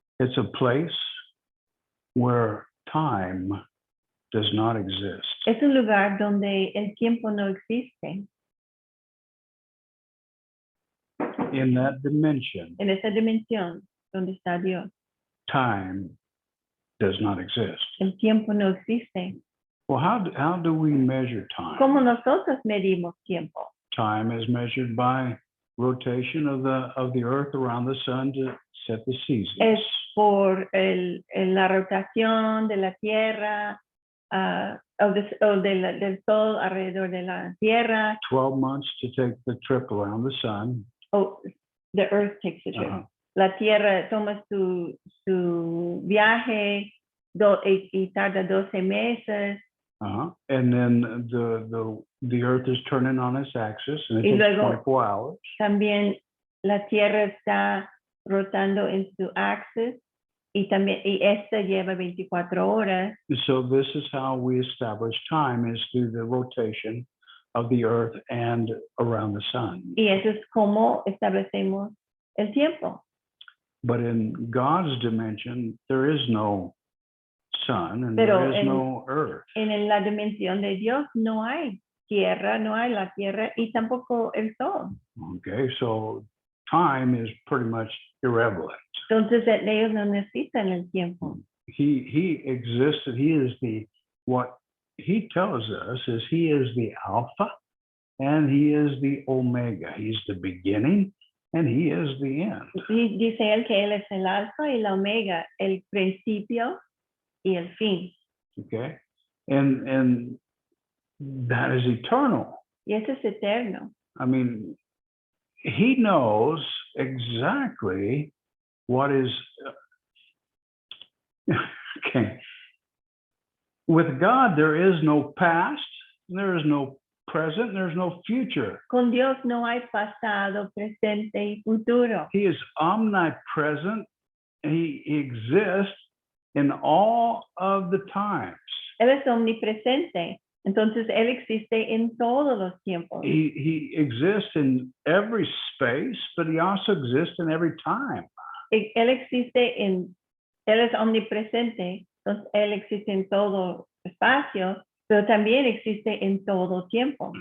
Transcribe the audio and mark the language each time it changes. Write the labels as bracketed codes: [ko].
[en] It's a place where time does not exist. [es] Es un lugar donde el tiempo no existe. [en] In that dimension, [es] En esa dimensión donde está Dios, [en] time does not exist. [es] el tiempo no existe. [en] Well, how do we measure time? [es] ¿Cómo nosotros medimos tiempo? [en] Time is measured by rotation of the earth around the sun to set the seasons. [es] Es por la rotación de la Tierra, del Sol alrededor de la Tierra. [en] 12 months to take the trip around the sun. Oh, the Earth takes a trip. [es] La Tierra toma su viaje y tarda 12 meses. [en] And then the earth is turning on its axis and it [es] Y [en] takes [es] luego [en] 24 hours. [es] También la Tierra está rotando en su axis y esta lleva 24 horas. [en] So this is how we establish time, is through the rotation of the earth and around the sun. [es] Y eso es como establecemos el tiempo. [en] But in God's dimension, there is no sun and [es] Pero [en] there is no earth. [es] En la dimensión de Dios no hay tierra, no hay la tierra y tampoco el sol. [en] Okay, so time is pretty much irrelevant. [es] Entonces ellos no necesitan el tiempo. [en] He existed. He is what he tells us is he is the Alpha and he is the Omega. He's the beginning and he is the end. [es] Y dice él que él es el alfa y la omega, el principio y el fin. [en] Okay, and that is eternal. [es] Y eso es eterno. [en] I mean, he knows exactly what is. Okay. With God, there is no past, there is no present, there's no future. [es] Con Dios no hay pasado, presente y futuro. [en] He is omnipresent. He exists in all of the times. [es] Él es omnipresente. Entonces él existe en todos los tiempos. [en] He exists in every space, but he also exists in every time. [es] Él es omnipresente, entonces él existe en todo espacio, pero también existe en todo tiempo.